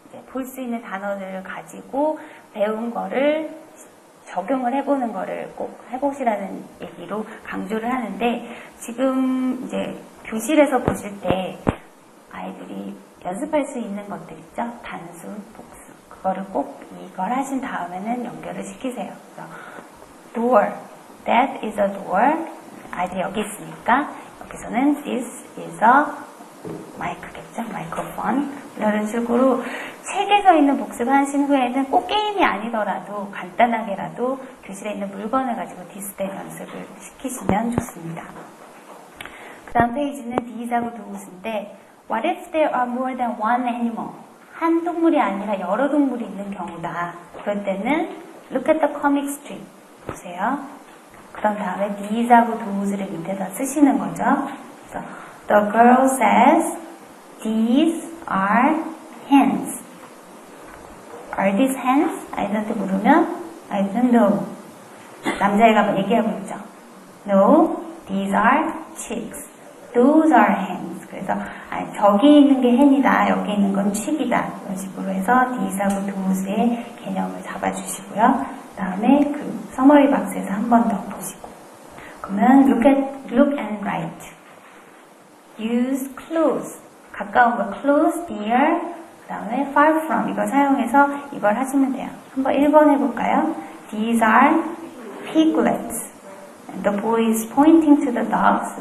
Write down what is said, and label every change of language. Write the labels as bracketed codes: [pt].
[ko] 볼 수 있는 단어들을 가지고 배운 거를 적용을 해보는 거를 꼭 해보시라는 얘기로 강조를 하는데, 지금 이제 교실에서 보실 때 아이들이 연습할 수 있는 것들 있죠? 단수, 복수. 그거를 꼭 이걸 하신 다음에는 연결을 시키세요. [en] 그래서 door, that is a door. [ko] 아이들이 여기 있으니까 여기서는 this is a 마이크겠죠? 마이크로폰. 이런 식으로 책에서 있는 복습하신 후에는 꼭 게임이 아니더라도 간단하게라도 교실에 있는 물건을 가지고 디스플레이 연습을 시키시면 좋습니다. 그 다음 페이지는 these하고 does인데, [en] what if there are more than one animal? [ko] 한 동물이 아니라 여러 동물이 있는 경우다. 그럴 때는 [en] look at the comic strip. [ko] 보세요. 그런 다음에 these하고 dos를 밑에다 쓰시는 거죠. 그래서 [en] the girl says, these are hens. Are these hens? [ko] 아이들한테 물으면 아이들은 no. 남자애가 얘기하고 있죠. [en] No, these are chicks. Those are hens. [ko] 그래서 저기 있는 게 hen이다. 여기 있는 건 chick이다. 이런 식으로 해서 these하고 thos의 개념을 잡아주시고요. 그 다음에 그 서머리 박스에서 한 번 더 보시고. [en] 그러면 look and write. Use close. [ko] 가까운 거 close, near, 그 다음에 far from. 이걸 사용해서 이걸 하시면 돼요. 한번 1번 해볼까요? [en] These are piglets. And the boy is pointing to the dogs.